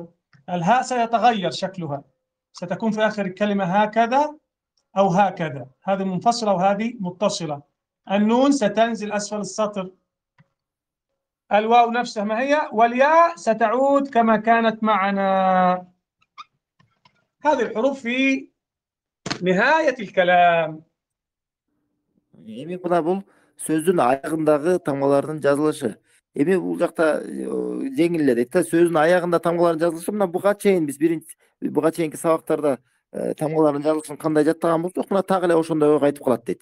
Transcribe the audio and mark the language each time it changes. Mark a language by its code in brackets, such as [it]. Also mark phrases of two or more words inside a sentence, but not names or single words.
[ar] الهاء سيتغير شكلها، ستكون في آخر الكلمة هكذا أو هكذا، هذه منفصلة وهذه متصلة. النون ستنزل أسفل السطر، الواو نفسها ما هي، والياء ستعود كما كانت معنا. هذه الحروف في نهاية الكلام. [ky] Эми мына бул сөздүн аягындагы тамгалардын жазылышы. Эми бул жакта жеңил эле дейт да, сөздүн аягында тамгалардын жазылышы мына буга чейин биз буга чейинки сабактарда тамгалардын жазылышын кандай жаттаган болсок, мына так эле ошондой кайтып калат дейт.